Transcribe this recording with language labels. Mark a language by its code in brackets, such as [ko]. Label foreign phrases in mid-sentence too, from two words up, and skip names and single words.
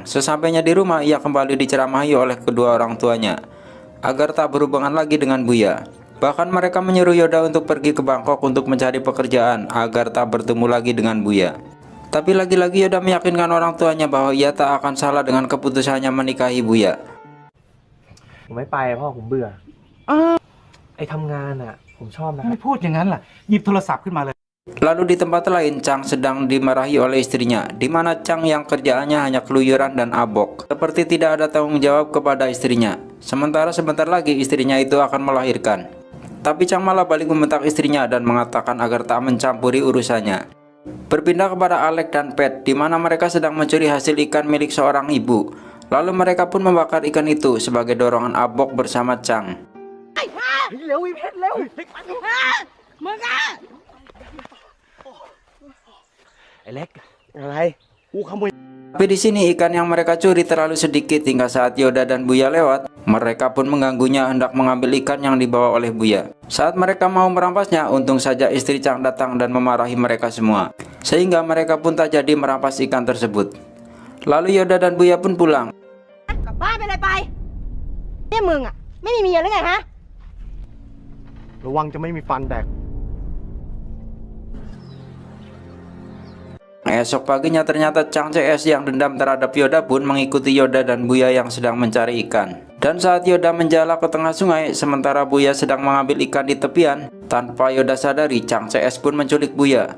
[id] Sesampainya di rumah, ia kembali diceramahi oleh kedua orang tuanya agar tak berhubungan lagi dengan Buya. Bahkan mereka menyuruh Yoda untuk pergi ke Bangkok untuk mencari pekerjaan agar tak bertemu lagi dengan Buya. Tapi lagi-lagi Yoda meyakinkan orang tuanya bahwa ia tak akan salah dengan keputusannya menikahi Buya. [th] ผมไม่ไปพ่อผมเบื่อไอ้ทำงานอ่ะผมชอบนะ ไม่พูดอย่างนั้นล่ะหยิบโทรศัพท์ขึ้นมาเลย [id] Lalu di tempat lain, Chang sedang dimarahi oleh istrinya, di mana Chang yang kerjaannya hanya keluyuran dan abok, seperti tidak ada tanggung jawab kepada istrinya. Sementara sebentar lagi istrinya itu akan melahirkan. Tapi Chang malah balik membentak istrinya dan mengatakan agar tak mencampuri urusannya. Berpindah kepada Alek dan Pet, di mana mereka sedang mencuri hasil ikan milik seorang ibu. Lalu mereka pun membakar ikan itu sebagai dorongan abok bersama Chang. [th] เร็วอีเพชรเร็วมึงอ่ะ ไอ้เล็กอะไรกูขโมย [id] Tapi di sini ikan yang mereka curi terlalu sedikit hingga saat Yoda dan Buya lewat, mereka pun mengganggunya hendak mengambil ikan yang dibawa oleh Buya. Saat mereka mau merampasnya, untung saja istri Chang datang dan memarahi mereka semua, sehingga mereka pun tak jadi merampas ikan tersebut. Lalu Yoda dan Buya pun pulang. [th] กลับบ้านไปเลยไปนี่มึงอ่ะไม่มีเมียหรือไงฮะ ระวังจะไม่มีฟันแดก [id] Esok paginya ternyata Chang CS yang dendam terhadap Yoda pun mengikuti Yoda dan Buya yang sedang mencari ikan. Dan saat Yoda menjala ke tengah sungai, sementara Buya sedang mengambil ikan di tepian, tanpa Yoda sadari, Chang CS pun menculik Buya.